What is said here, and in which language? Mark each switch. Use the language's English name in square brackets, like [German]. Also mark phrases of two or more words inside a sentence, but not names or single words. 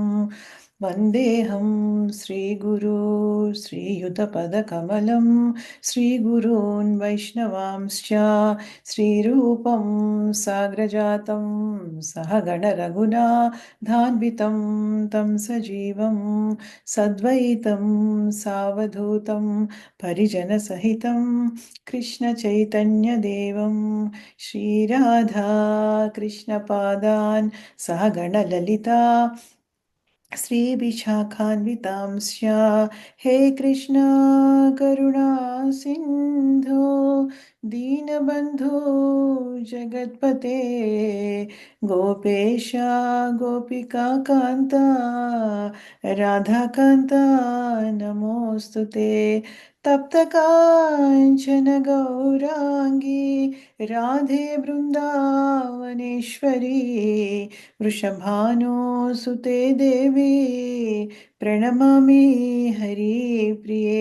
[Sanskrit] వందేహం శ్రీగురు శ్రీయుతపదకమలం శ్రీగురూన్ వైష్ణవాంశ్చ శ్రీరూపం సాగ్రజాతం సహగణ రఘునాథాన్వితం తం సజీవం సద్వైతం సావధూతం పరిజన సహితం కృష్ణ చైతన్య దేవం శ్రీరాధా కృష్ణ పాదాన్ సహగణ లలితా श्री विशाखान्वितांश्च हे कृष्ण करुणा सिंधो दीनबंधु जगत्पते गोपेश गोपिका कांता राधा कांता नमोस्तुते तप्त कांचन गौरांगी राधे वृंदावनेश्वरी वृषभानुसुते देवी प्रणमामि हरिप्रिये.